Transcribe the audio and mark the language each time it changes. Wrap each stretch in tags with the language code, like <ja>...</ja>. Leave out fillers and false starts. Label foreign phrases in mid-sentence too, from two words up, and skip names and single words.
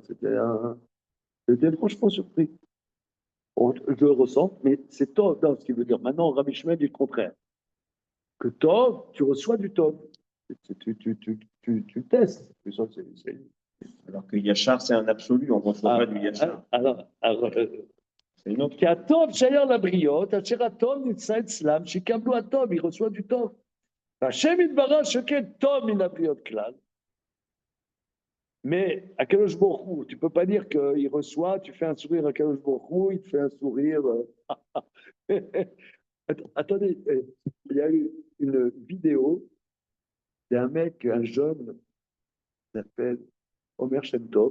<fr>J'étais franchement surpris. Je le ressens, mais c'est Tov, non, ce qui veut dire. Maintenant, Rabbi Shmuel dit le contraire. Que Tov, tu reçois du Tov. Tu testes. Alors que Yachar, c'est un absolu. On ne reçoit pas du Yachar. Alors, C'est une autre.</fr> <he>כי הטוב שייך לבריות, אשר הטוב נמצא אצלם, שיקבלו הטוב,</he> <fr>il reçoit du טוב.</fr> <he>והשם יתברך שכן טוב מן הבריות כלל.</he> <fr>Mais à Kadosh Baruch Hu, tu ne peux pas dire qu'il reçoit, tu fais un sourire à Kadosh Baruch Hu, il te fait un sourire. Attendez, il y a eu une vidéo d'un mec, un jeune, qui s'appelle Omer Shem Tov.</fr>